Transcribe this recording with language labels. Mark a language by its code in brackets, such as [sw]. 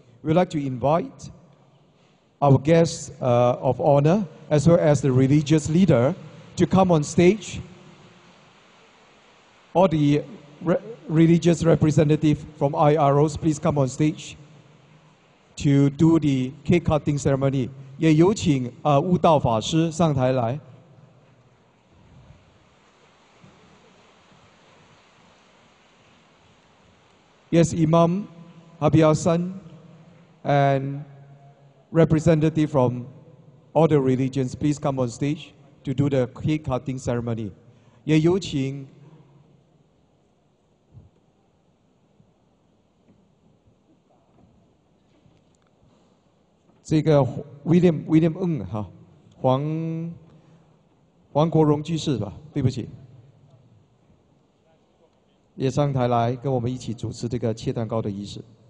[en] We'd like to invite our guests of honor, as well as the religious leader, to come on stage. All the religious representative from IROs, please come on stage to do the cake cutting ceremony. [zh] 也有请悟道法师上台来。 [en] Yes, Imam Habib Hassan and representative from all the religions, please come on stage to do the cake cutting ceremony. [zh] 也有请这个 William 哈，黄国荣居士吧，对不起，也上台来跟我们一起主持这个切蛋糕的仪式。